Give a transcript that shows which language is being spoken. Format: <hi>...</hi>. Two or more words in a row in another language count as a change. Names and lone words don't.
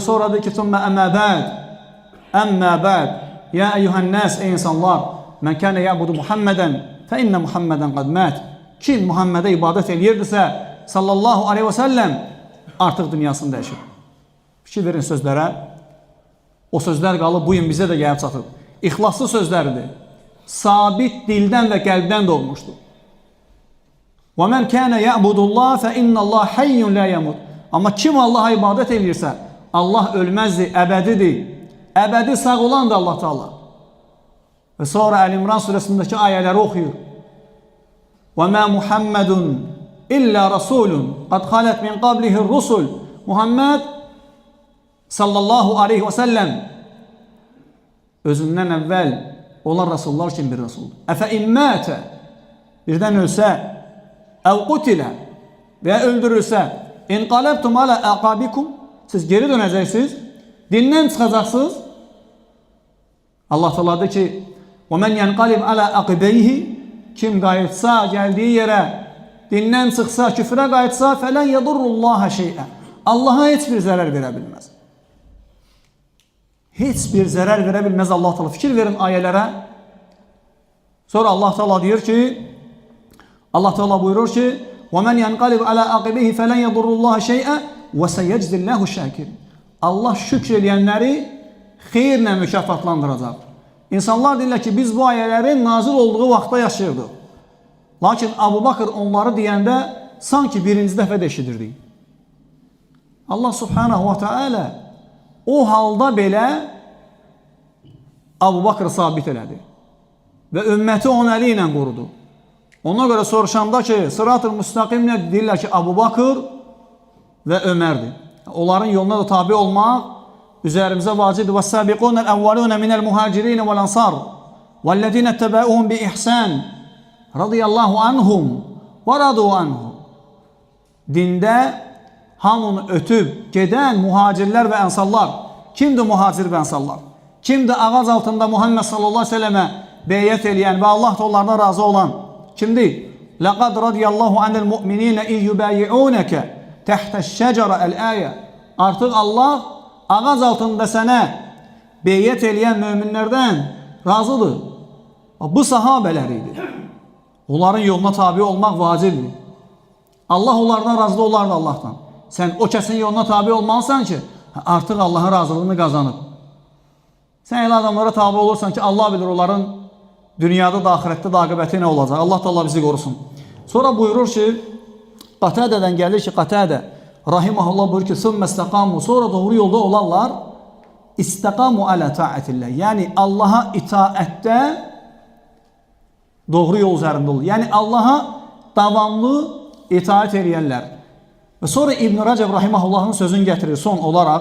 <az>Sonra deyir ki,</az> <ar>ثم أما بعد يا أيها الناس,</ar> <az>ey insanlar,</az> <ar>من كان يعبد محمدا فإن محمدا قد مات.</ar> <az>Kim Muhammədə ibadət eləyirdisə,</az> <ar>صلى الله عليه وسلم</ar> <az>artıq dünyasını dəyişir. Fikir verin sözlərə. O sözlər qalıb bu gün bizə də gəlib çatıb. İxlaslı sözləridir. Sabit dildən və qəlbdən də olmuşdur.</az> <ar>وَمَنْ كَانَ يَعْبُدُ اللّٰهِ فَاِنَّ اللّٰهِ حَيٌّ لَا يَمُدْ.</ar> <az>Amma kim Allah'a ibadət eləyirsə, Allah ölməzdir, əbədidir. Əbədi sağ olandır Allah Teala. Və sonra Əl-İmran surəsindəki ayələri oxuyur.</az> <ar>وَمَا مُحَمَّدٌ إِلَّا رَسُولٌ قَدْ خَلَتْ مِنْ قَبْلِهِ الرُّسُلُ.</ar> <az>Muhammed</az> <ar>صلى الله عليه وسلم</ar> <az>özündən əvvəl olan rasullar kimi bir rasuldur.</az> <ar>أفإن مات,</ar> <az>birdən ölsə,</az> <ar>أو قتل</ar> <az>və ya öldürülsə,</az> <ar>انقلبتم على أعقابكم,</ar> <az>siz geri dönəcəksiniz, dindən çıxacaqsınız. Allah Teala deyir ki,</az> <ar>وَمَنْ يَنْقَلِبْ عَلَى أَقِبَيْهِ,</ar> <az>kim qayıtsa, gəldiyi yerə, dindən çıxsa, küfrə qayıtsa,</az> <ar>فَلَنْ يَضُرُّ اللّٰهَ شَيْئًا.</ar> <az>Allaha heç bir zərər verə bilməz. Heç bir zərər verə bilməz Allah Teala. Fikir verin ayələrə. Sonra Allah Teala deyir ki, Allah Teala buyurur ki,</az> <ar>وَمَنْ يَنْقَلِبْ عَلَى أَقِبَيْهِ فَلَنْ يَضُرُّ اللّٰهَ شَيْئًا وَسَيَجْزِ اللّٰهُ الشَّاكِرِينَ.</ar> <az>Allah şükr edənləri xeyirlə mükafatlandıracaq. İnsanlar deyirlər ki, biz bu ayələrin nazil olduğu vaxtda yaşayırdıq. Lakin Abu Bakır onları deyəndə sanki birinci dəfə də eşidirdik. Allah</az> <ar>سبحانه وتعالى</ar> <az>o halda belə Əbu Bakr sabit elədi və ümməti onun əli ilə qorudu. Ona görə soruşanda ki, Sırat-ı Müstəqim nə deyirlər ki, Əbu Bakr və Ömərdir. Onların yoluna da tabi olmaq üzərimizə vacibdir.</az> <ar>وَالسَّابِقُونَ الْأَوَّلُونَ مِنَ الْمُهَاجِرِينَ وَالْأَنْصَارِ وَالَّذِينَ اتَّبَعُوهُمْ بِإِحْسَانٍ رَضِيَ اللّٰهُ عَنْهُمْ وَرَضُوا عَنْهُ.</ar> <az>Dində hamını ötüb gedən muhacirlər və ənsarlar. Kimdir muhacir və ənsarlar? Kimdir ağac altında Muhammed</az> <ar>صلى الله عليه وسلم</ar> <az>beyyət eləyən və Allah da onlardan razı olan? Kimdir?</az> <ar>لَقَدْ رَضِيَ اللّٰهُ عَنَ الْمُؤْمِنِينَ اِذْ يُبَايِعُونَكَ تَحْتَ الشَّجَرَ الْآيَةِ.</ar> <az>Artıq Allah ağac altında sənə beyyət eləyən möminlərdən razıdır. Bu sahabələr idi. Onların yoluna tabi olmaq vacibdir. Allah onlardan razı, onlar da Allahdan. Sən o kəsin yoluna tabi olmalısan ki, artıq Allahın razılığını qazanıb. Sən elə adamlara tabi olursan ki, Allah bilir onların dünyada da, ahirətdə də aqibəti nə olacaq. Allah da Allah bizi qorusun. Sonra buyurur ki, Qatədədən gəlir ki, Qatədə rahiməhullah buyurur ki,</az> <ar>ثُمَّ اسْتَقَامُوا.</ar> <az>Sonra doğru yolda olanlar</az> <ar>استقاموا على طاعة الله.</ar> <az>Yəni Allaha itaətdə doğru yol üzərində olur. Yəni Allaha davamlı itaət edənlər. Və sonra İbn Rəcəb rahimehullahın sözünü gətirir son olaraq.</az>